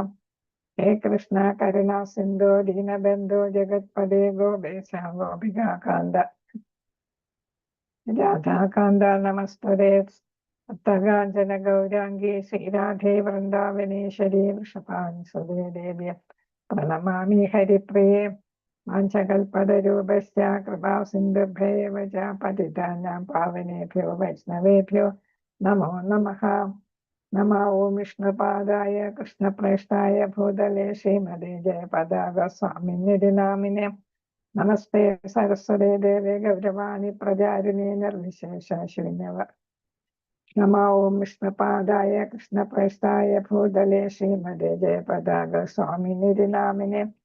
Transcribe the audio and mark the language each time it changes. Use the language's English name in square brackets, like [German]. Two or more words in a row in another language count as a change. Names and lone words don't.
[Sanskrit] ഹേ കൃഷ്ണ കരുണാ സിന്ധോ ദീനബന്ധോ ജഗത്പദേ ഗോപേശ ഗോപികാകാന്ത രാധാകാന്ത നമസ്തുതേ. ഭക്തകാഞ്ചന ഗൗരാംഗീ ശ്രീരാധേ വൃന്ദാവനേശ്വരീ വൃഷഭാനുസുതേ ദേവ്യ പ്രണമാമി ഹരിപ്രിയേ. വാഞ്ചകൽപതരൂപസ്യ കൃപാ സിന്ധുഭ്യൈവ ച പതിതാനാം പാവനേഭ്യോ വൈഷ്ണവേഭ്യോ നമോ നമഃ. നമോ ഓം വിഷ്ണുപാദായ കൃഷ്ണപ്രേഷ്ഠായ ഭൂതലേ ശ്രീമതേ ജയപതാക സ്വാമിനിധി നാമിനെ. നമസ്തേ സരസ്വതേ ദേവേ ഗൗരവാണി പ്രചാരിണീ നിർവിശേഷ ശൂന്യവ. നമോ ഓം വിഷ്ണുപാദായ കൃഷ്ണപ്രേഷ്ഠായ ഭൂതലേ ശ്രീമതേ ജയപതാക സ്വാമിനിധി നാമിനെ.